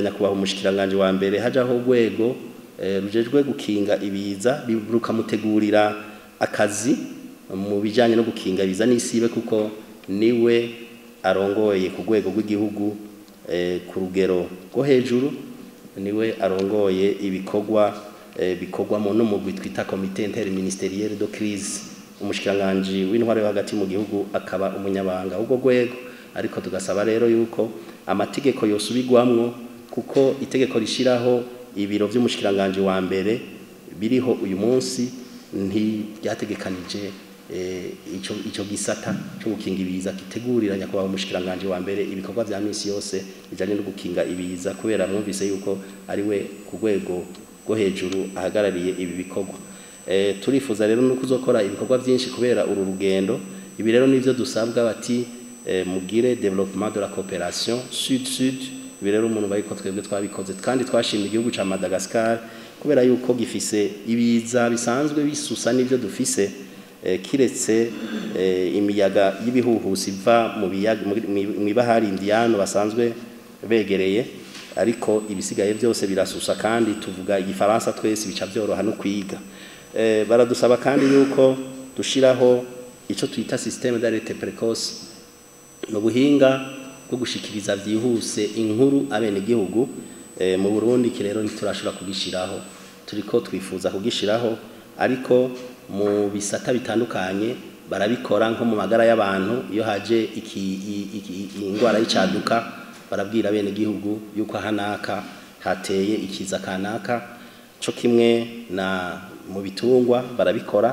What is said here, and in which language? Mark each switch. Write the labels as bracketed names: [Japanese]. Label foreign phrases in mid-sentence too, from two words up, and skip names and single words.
[Rundi] nyakubahwa umushikiranganje wa mbere hajaho urwego rujejwe gukinga ibiza rukamutegurira akazi mu bijanye no gukinga ibiza n'isibe kuko niwe arongoye ku rwego rw'igihugu ku rugero rwo hejuru niwe arongoye ibikorwa bikorwamo no mu twita [French] comité interministériel de crise. [Rundi] Umushikiranganje w'intware hagati mu gihugu akaba umunyabanga ubwo rwego ariko tugasaba rero yuko amategeko yosubigwamwo kuko itegeko rishiraho ibiro by'umushikiranganje wa mbere biriho uyu munsi ryategekanije ico gisata cyo gukinga ibiza kitegurira nyakubahwa umushikiranganje wa mbere ibikorwa vya misi yose bijanye no gukinga ibiza kubera mwumvise yuko ari we ku rwego rwo hejuru ahagarariye ibi bikorwa. Turifuza rero no kuzokora ibikorwa byinshi kubera uru rugendo. Ibi rero nivyo dusabwa bati mugire [French] développement de la coopération sud-sud. [Rundi] Birero umuntu bayiko twebwe twabikoze kandi twashimye igihugu ca Madagascar kubera yuko gifise ibiza bisanzwe bisusa n'ivyo dufise kiretse imiyaga y'ibihuhusi iva mu biyaga mw'ibahari Indiano basanzwe begereye, ariko ibisigaye byose birasusa kandi tuvuga igifaransa twese bica byoroha no kwiga. Baradusaba kandi yuko dushiraho ico twita [French] système d'alerte précoce, [Rundi] no buhinga bwo gushikiriza vyihuse inkuru abene gihugu. Mu Burundi kirero ntiturashobora kugishiraho, turiko twifuza kugishiraho, ariko mu bisata bitandukanye barabikora nko mu magara y'abantu. Iyo haje ingwara y'icaduka barabwira bene gihugu yuko hanaka hateye ikiza kanaka, co kimwe na mu bitungwa barabikora.